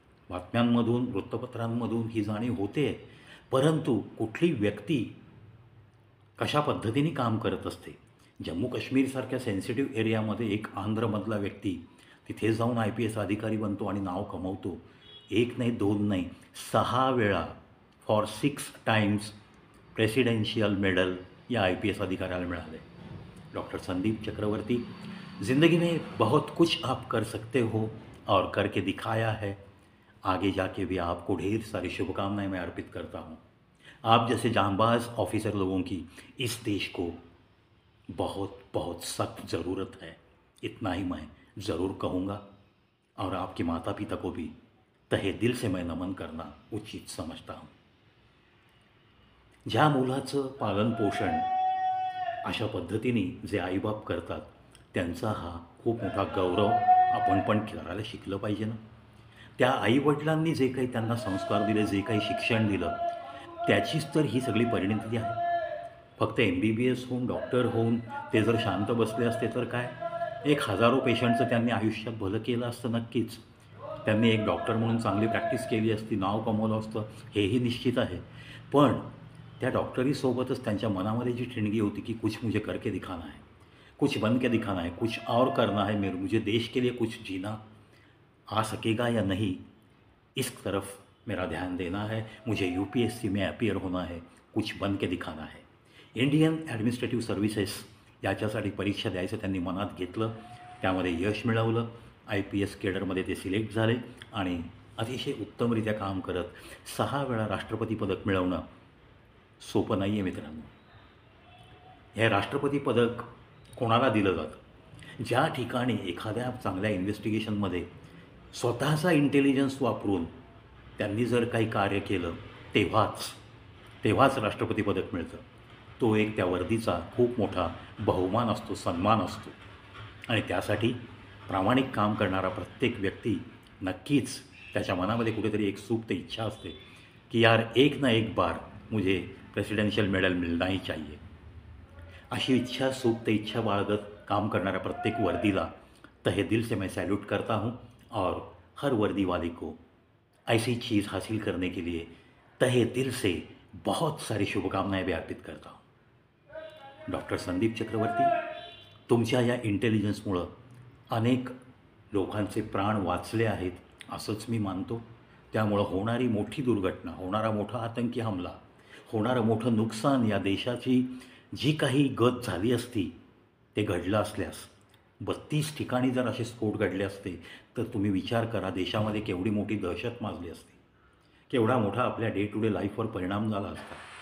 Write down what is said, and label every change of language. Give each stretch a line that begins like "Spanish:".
Marathi: बातम्यांमधून, वृत्तपत्रांमधून ही जाणीव होते, परंतु कुठली व्यक्ती कशा पद्धतीने काम करत असते. जम्मू काश्मीरसारख्या सेन्सिटिव्ह एरियामध्ये एक आंध्रमधला व्यक्ती तिथे जाऊन IPS अधिकारी बनतो आणि नाव कमवतो. एक नाही, दोन नाही, 6 वेळा फॉर 6 टाइम्स प्रेसिडेन्शियल मेडल या IPS अधिकाऱ्याला मिळाले.
Hindi: डॉक्टर संदीप चक्रवर्ती, ज़िंदगी में बहुत कुछ आप कर सकते हो और करके दिखाया है. आगे जाके भी आपको ढेर सारी शुभकामनाएं मैं अर्पित करता हूँ. आप जैसे जांबाज ऑफिसर लोगों की इस देश को बहुत बहुत सख्त ज़रूरत है. इतना ही मैं ज़रूर कहूँगा और आपके माता पिता को भी तहे दिल से मैं नमन करना उचित समझता हूँ.
Marathi: ज्या मुलाचं पालन पोषण अशा पद्धतीने जे आईबाप करतात त्यांचा हा खूप मोठा गौरव आपण पण करायला शिकलं पाहिजे ना. त्या आईवडिलांनी जे काही त्यांना संस्कार दिले, जे काही शिक्षण दिलं, त्याचीच तर ही सगळी परिणती आहे. फक्त MBBS होऊन, डॉक्टर होऊन ते जर शांत बसले असते तर काय, एक हजारो पेशंटचं त्यांनी आयुष्यात भलं केलं असतं नक्कीच. त्यांनी एक डॉक्टर म्हणून चांगली प्रॅक्टिस केली असती, नाव कमवलं असतं, हेही निश्चित आहे. पण त्या डॉक्टरीसोबतच त्यांच्या मनामध्ये जी ठिणगी होती की
Hindi: कुछ मुझे करके दिखाना है, कुछ बन के दिखाना है, कुछ और करना है, मुझे देश के लिए कुछ जीना आ सकेगा या नहीं, इस तरफ मेरा ध्यान देना है. मुझे UPSC में अपीयर होना है, कुछ बन के दिखाना है.
Marathi: इंडियन ॲडमिनिस्ट्रेटिव्ह सर्व्हिसेस याच्यासाठी परीक्षा द्यायचं त्यांनी मनात घेतलं. त्यामध्ये यश मिळवलं. IPS केडरमध्ये ते सिलेक्ट झाले आणि अतिशय उत्तमरित्या काम करत 6 वेळा राष्ट्रपती पदक मिळवणं सोपं नाही आहे मित्रांनो. हे राष्ट्रपती पदक कोणाला दिलं जातं? ज्या ठिकाणी एखाद्या चांगल्या इन्व्हेस्टिगेशनमध्ये स्वतःचा इंटेलिजन्स वापरून त्यांनी जर काही कार्य केलं तेव्हाच राष्ट्रपती पदक मिळतं. तो एक त्या वर्दीचा खूप मोठा बहुमान असतो, सन्मान असतो. आणि त्यासाठी प्रामाणिक काम करणारा प्रत्येक व्यक्ती नक्कीच त्याच्या मनामध्ये कुठेतरी एक सुप्त इच्छा असते की यार एक ना
Hindi: एक बार मुझे प्रेसिडेन्शियल मेडल मिलना ही चाहिए.
Marathi: अशी इच्छा, सुप्त इच्छा बाळगत काम करणाऱ्या प्रत्येक वर्दीला
Hindi: तहे दिल से मैं सैल्यूट करता हूँ और हर वर्दी वाले को ऐसी चीज़ हासिल करने के लिए तहे दिल से बहुत सारी शुभकामनाएं भी अर्पित करता हूँ.
Marathi: डॉक्टर संदीप चक्रवर्ती, तुमच्या या इंटेलिजन्समुळं अनेक लोकांचे प्राण वाचले आहेत असंच मी मानतो. त्यामुळं होणारी मोठी दुर्घटना, होणारा मोठा आतंकी हमला, होणारं मोठं नुकसान, या देशाची जी काही गत झाली असती ते घडलं असल्यास 32 ठिकाणी जर असे स्फोट घडले असते तर तुम्ही विचार करा देशामध्ये केवढी मोठी दहशत माजली असती, केवढा मोठा आपल्या डे टू डे लाईफवर परिणाम झाला असता.